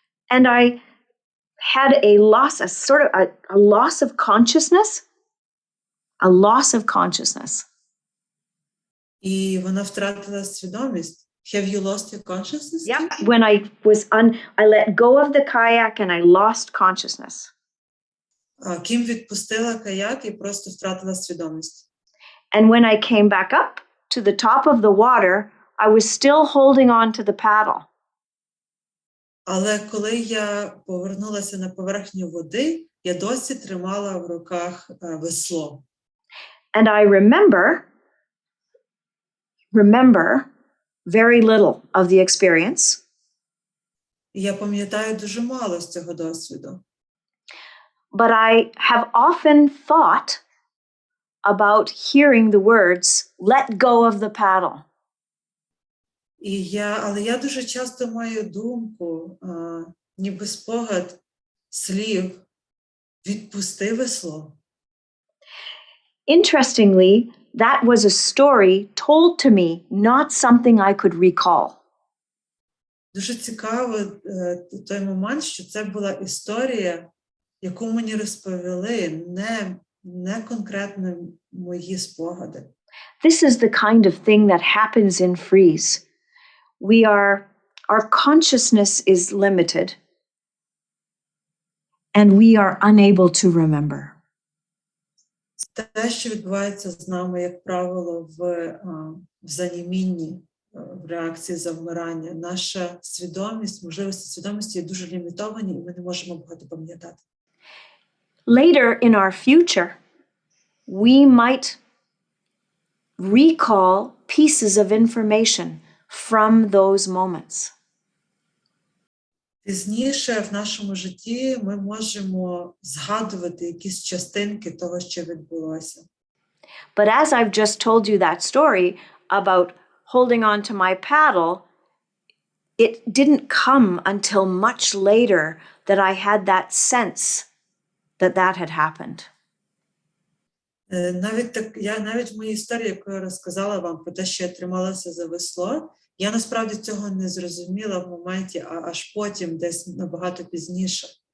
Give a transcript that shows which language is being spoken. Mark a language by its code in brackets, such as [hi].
[en] And I had a loss, a loss of consciousness. A loss of consciousness. [uk] І вона втратила свідомість. [en] Have you lost your consciousness? Yeah. When I let go of the kayak and I lost consciousness. [uk] Кім відпустила каяк і просто втратила свідомість. [en] And when I came back up to the top of the water, I was still holding on to the paddle. [uk] Але коли я повернулася на поверхню води, я досі тримала в руках весло. [en] And I remember very little of the experience. [uk] І я пам'ятаю дуже мало з цього досвіду. [en] But I have often thought about hearing the words, let go of the paddle. [uk] Але я дуже часто маю думку, ніби спогад слів, відпусти весло. [en] Interestingly, that was a story told to me, not something I could recall. [uk] Дуже цікаво той момент, що це була історія, яку мені розповіли, не конкретно мої спогади. [en] This is the kind of thing that happens in freeze. Our consciousness is limited, and we are unable to remember. [uk] Те, що відбувається з нами, як правило, в занімінні, в реакції завмирання, наша свідомість, можливості свідомості є дуже лімітовані, і ми не можемо багато пам'ятати. [en] Later in our future, we might recall pieces of information from those moments. [uk] Пізніше в нашому житті ми можемо згадувати якісь частинки того, що відбулося. [en] But as I've just told you that story about holding on to my paddle, it didn't come until much later that I had that sense that had happened. [uk] Навіть в моїй історії, яку я розказала вам про те, що я трималася за весло, я насправді цього не зрозуміла в моменті, аж потім, десь набагато пізніше.